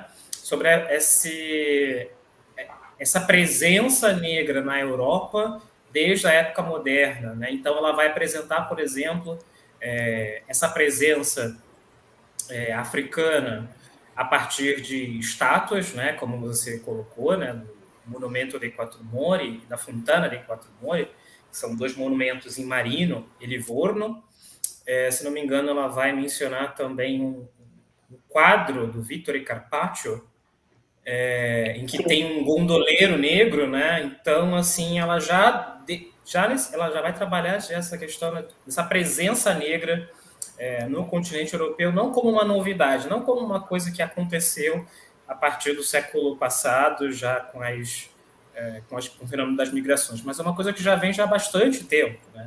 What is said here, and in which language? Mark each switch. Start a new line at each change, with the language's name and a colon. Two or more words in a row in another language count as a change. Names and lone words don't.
Portuguese: Sobre essa presença negra na Europa desde a época moderna, né? Então, ela vai apresentar, por exemplo, essa presença africana a partir de estátuas, né? Como você colocou, né? Do Monumento dei Quattro Mori e da Fontana dei Quattro Mori, que são 2 monumentos em Marino e Livorno. Se não me engano, ela vai mencionar também um quadro do Vittore Carpaccio, em que tem um gondoleiro negro, né? Então, assim, ela já vai trabalhar essa questão dessa presença negra no continente europeu, não como uma novidade, não como uma coisa que aconteceu a partir do século passado, já com o fenômeno das migrações, mas é uma coisa que já vem já há bastante tempo, né?